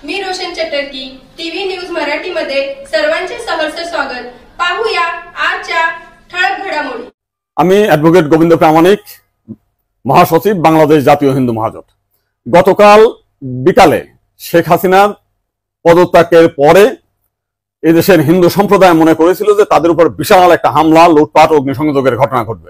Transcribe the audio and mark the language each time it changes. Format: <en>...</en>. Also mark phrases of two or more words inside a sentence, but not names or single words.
<mr>रोशन चटर्की टीव्ही न्यूज मराठी मध्ये सर्वांचे सहर्ष स्वागत। पाहूया आजच्या ठळक घडामोडी।</mr> <bn>আমি অ্যাডভোকেট গোবিন্দ প্রামাণিক, মহাসচিব বাংলাদেশ জাতীয় হিন্দু মহাজোট। গতকাল বিকালে শেখ হাসিনার পদত্যাগের পরে এদেশের হিন্দু সম্প্রদায় মনে করেছিল যে তাদের উপর বিশাল একটা হামলা, লুটপাট, অগ্নিসংযোগের ঘটনা ঘটবে।</bn>